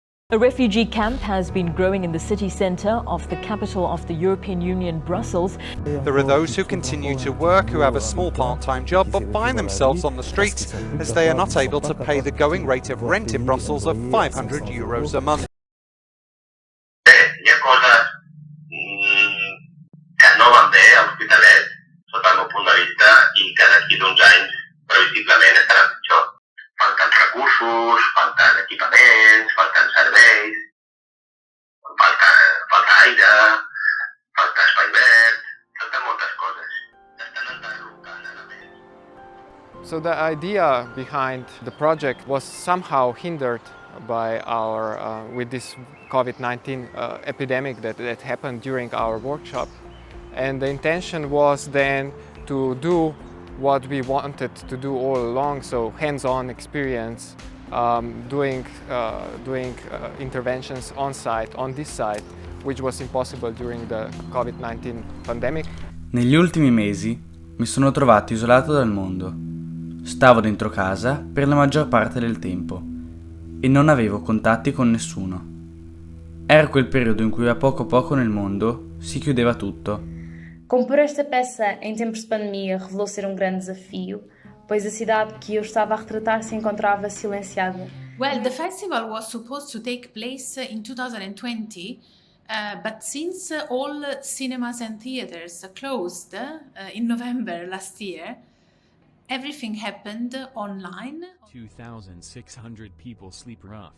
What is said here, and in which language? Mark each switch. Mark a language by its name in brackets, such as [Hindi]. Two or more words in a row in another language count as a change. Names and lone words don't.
[English] A refugee camp has been growing in the city centre of the capital of the European Union, Brussels. There are those who continue to work, who have a small part-time job, but find themselves on the streets as they are not able to pay the going rate of rent in Brussels of €500 a month. [Catalan] Hi ha coses que no van bé a l'Hospitalet, sota el meu punt de vista, i que d'aquí d'uns anys previsiblement estaran pitjor. Falten recursos, falten equipaments, falten serveis, falta aire, falta espai verd, falten moltes coses. Estan enderrocant ara més. [English] So the idea behind the project was somehow hindered by with this COVID-19 epidemic that happened during our workshop. And the intention was then to do what we wanted to do all along, so hands-on experience, doing interventions on site, on this site, which was impossible during the COVID-19 pandemic. [Italian] Negli ultimi mesi mi sono trovato isolato dal mondo. Stavo dentro casa per la maggior parte del tempo e non avevo contatti con nessuno. Era quel periodo in cui a poco nel mondo si chiudeva tutto. [Portuguese] Compor esta peça em tempos de pandemia revelou ser um grande desafio, pois a cidade que eu estava a retratar se encontrava silenciada. [English] Well, the festival was supposed to take place in 2020, but since all cinemas and theaters closed in November last year, everything happened online. 2,600 people sleep rough.